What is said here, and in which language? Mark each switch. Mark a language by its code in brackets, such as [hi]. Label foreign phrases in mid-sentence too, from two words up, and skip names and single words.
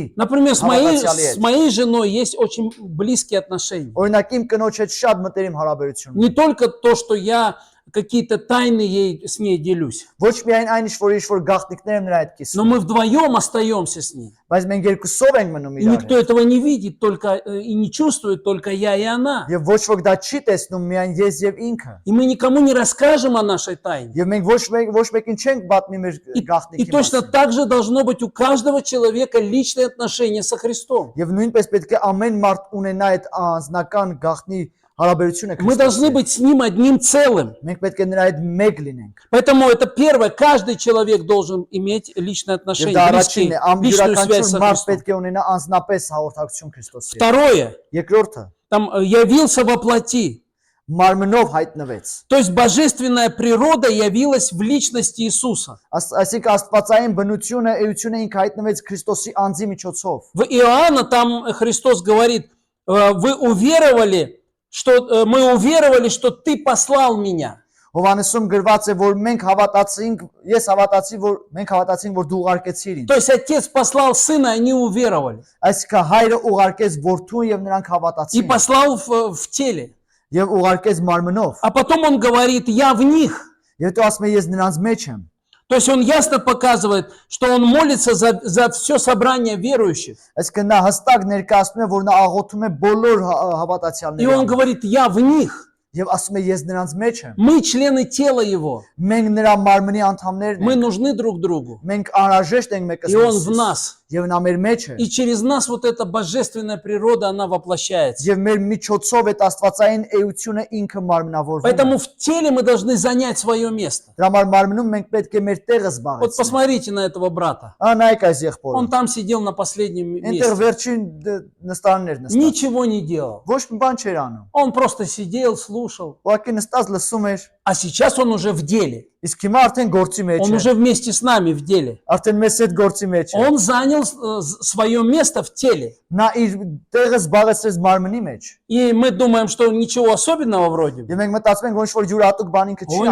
[ru] Например, [hy] Հավատացյալի հետ։ [ru] с моей женой есть очень близкие отношения. [hy] Օրինակ իմ կնոջ հետ շատ մտերիմ հարաբերություն ունի։ [ru] Не только то, что я какие-то тайны ей с ней делюсь, [hy] Ոչ միայն այն ինչ որ գաղտնիքներ եմ նրա հետ [ru] но [hy] կիսում, [ru] мы вдвоем остаемся с ней. [hy] բայց մենք երկուսով ենք մնում [ru] И [hy] իրար [ru] никто [hy] հետ։ [ru] этого не видит, только и не чувствует, только я и она. [hy] Եվ ոչ ոք դա չի տեսնում, միայն ես եւ ինքը։ [ru] И мы никому не расскажем о нашей тайне. [hy] Եվ մենք ոչ մեկին չենք պատմի մեր [ru] И [hy] գաղտնիքի [ru] точно [hy] մասին։ [ru] так же должно быть у каждого человека личное отношение со Христом. [hy] Եվ нույնպես պետք է ամեն մարդ ունենա այդ անձնական гաղտնի հարաբերությունը [ru] Мы должны [hy] Քրիստոսի։ [ru] быть с Ним одним целым. [hy] Մենք պետք է նրա հետ մեկ լինենք։ [ru] Поэтому это первое. Каждый человек должен иметь личное [hy] Եվ [ru] отношение, [hy] դա առաջինն է, [ru] личную связь [hy] յուրաքանչյուր [ru] со [hy] մարդ [ru] Христом. [hy] պետք է ունենա անձնապես հաղորդակցություն Քրիստոսի հետ։ [ru] Второе. [hy] Երկրորդը, [ru] Там явился во плоти. [hy] մարմնով հայտնվեց։ [ru] То есть божественная природа явилась в личности Иисуса. [hy] Այսինքն աստվածային բնությունը, էությունը ինքը հայտնվեց Քրիստոսի անձի միջոցով։ [ru] В Иоанна там Христос говорит, вы уверовали, что мы уверовали, что ты послал меня. [hy] Հովանեսում գրված է, որ մենք հավատացինք, ես հավատացի, որ մենք հավատացինք, որ դու ուղարկեցիր ինձ։ [ru] То есть отец послал сына, они уверовали. [hy] Այսինքն հայրը ուղարկեց որդուն եւ նրանք [ru] И [hy] հավատացին [ru] послал в теле. [hy] եւ уղարկեց մարմնով։ [ru] А потом он говорит, я в них. [hy] Եվ դու ասում ես ես նրանց մեջ եմ։ [ru] То есть он ясно показывает, что он молится за все собрание верующих. [hy] Այսինքն նա հստակ ներկայացնում է, որ նա աղոթում է բոլոր [ru] И [hy] հավատացյալների [ru] он [hy] համար։ [ru] говорит, я в них. [hy] Եվ ասում է ես նրանց մեջ եմ։ [ru] Мы члены тела его. [hy] Մենք նրա մարմնի անդամներն [ru] Мы [hy] ենք։ [ru] нужны друг другу. [hy] Մենք անհրաժեշտ ենք մեկը [ru] И он в [hy] մյուսից։ [ru] нас. [hy] Եվ նա մեր մեջ է։ [ru] И через нас вот эта божественная природа, она воплощается. [hy] Եվ մեր միջոցով այդ աստվածային էությունը ինքը մարմնավորվում է։ [ru] Поэтому в теле мы должны занять свое место. [hy] Դրա համար մարմնում մենք պետք է մեր տեղը [ru] Вот [hy] զբաղեցնենք։ [ru] посмотрите на этого брата. [hy] Նայեք այս եղբորը։ [ru] Он там сидел на последнем [hy] Այնտեղ [ru] месте. [hy] վերջին նստաններ նստած։ [ru] Ничего не делал. [hy] Ոչ մի բան չէր անում։ [ru] Он просто сидел, слушал. [hy] Ուղղակի նստած լսում էր։ [ru] А сейчас он уже в деле. [hy] Իսկ հիմա արդեն գործի մեջ [ru] Он [hy] է։ [ru] уже вместе с нами в деле. [hy] Արդեն մեզ հետ գործի մեջ է։ [ru] Он занял свое место в теле. [hy] Նա իր տեղը զբաղեցրեց մարմնի մեջ։ [ru] И мы думаем, что ничего особенного вроде бы. [hy] Եվ մենք мտածում ենք, ոչ որ յուրատուկ բան ինքը չի